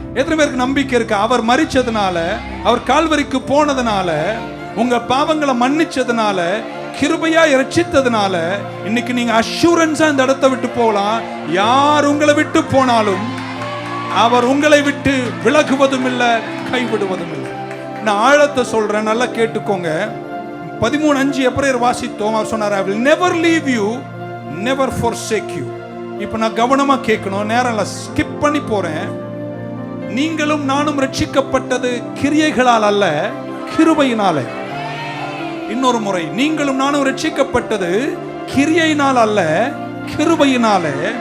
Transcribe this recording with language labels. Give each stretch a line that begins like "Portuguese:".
Tamil: எத்தனை பேருக்கு நம்பிக்கை இருக்கு? அவர் மரிச்சதுனால, அவர் கால்வரிக்கு போனதுனால, உங்க பாவங்களை மன்னிச்சதுனால, கிருபையா இரட்சித்ததுனால இன்னைக்கு நீங்க அஷூரன்ஸா இந்த இடத்தை விட்டு போகலாம். யார் உங்களை விட்டு போனாலும் அவர் உங்களை விட்டு விலகுவதும் இல்லை, கைவிடுவதும் இல்லை. நான் ஆழத்தை சொல்றேன், நல்லா கேட்டுக்கோங்க. 13:5 எபிரேயர் வாசித்தோம்.
English: அவர் சொன்னார், I will never leave you, never forsake you.
Tamil: இப்போ நான் கவனமா கேட்கணும், நேரம் ஸ்கிப் பண்ணி போறேன். நீங்களும் நானும் ரட்சிக்கப்பட்டது கிரியைகளால் அல்ல, கிருபையினாலே. இன்னொரு முறை, நீங்களும் நானும் ரட்சிக்கப்பட்டது கிரியையினால் அல்ல, கிருபையினாலே.